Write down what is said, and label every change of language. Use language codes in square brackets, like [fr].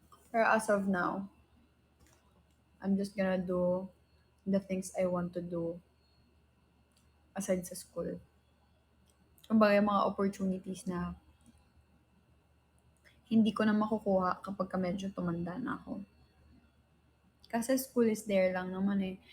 [en] Pero as of now, I'm just gonna do the things I want to do aside sa school. [tl] Kumbaga yung mga opportunities na hindi ko na makukuha kapag ka medyo tumanda na ako. Kasi [en] school is there [tl] lang naman eh.